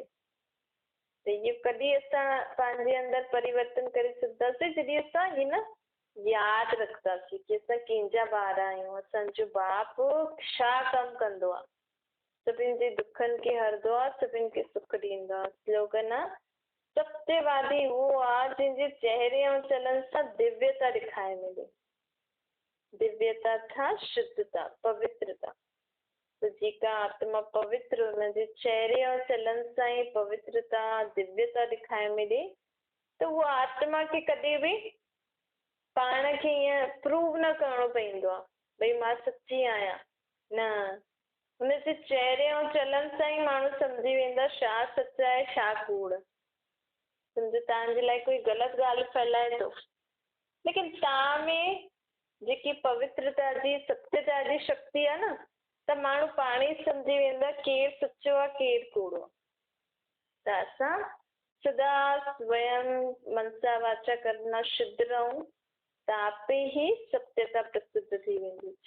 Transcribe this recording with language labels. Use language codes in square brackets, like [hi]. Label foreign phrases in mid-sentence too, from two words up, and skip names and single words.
[sd] त इहो कॾहिं असां पंहिंजे अंदरि परिवर्तन करे सघंदासीं जॾहिं असां हिन यादि रखंदासीं की असां कंहिंजा ॿार आहियूं, असांजो बाप छा कमु कंदो आहे, सभिनि जे दुखनि खे हरंदो आहे, सभिनि खे सुख ॾींदो आहे। स्लोगन आहे, सत्यवादी उहो आहे जंहिंजे चेहरे ऐं चलन सां दिव्यता ॾेखारे मिले। दिव्यता था शुद्धता, पवित्रता। त जेका आत्मा पवित्र हुनजे चेहरे ऐं चलन सां ई पवित्रता दिव्यता ॾेखारे मिले त उहा आत्मा खे कॾहिं बि पाण खे ईअं प्रूव न करिणो पवंदो आहे भई मां सची आहियां। न, हुनजे चेहरे ऐं चलन सां ई माण्हू सम्झी वेंदा छा सच आहे छा कूड़। सम्झो तव्हांजे लाइ कोई ग़लति ॻाल्हि फैलाए थो, लेकिन तव्हां में जेकी पवित्रता जी सत्यता जी शक्ति आहे न, त माण्हू पाण ई सम्झी वेंदा केरु सचो आहे केरु कूड़ो आहे। त असां सदा स्वयं [sa] मनसा वाचा कर्मणा [sd] शुद्ध रहूं त आपे ई सत्यता प्रसिद्ध थी वेंदी।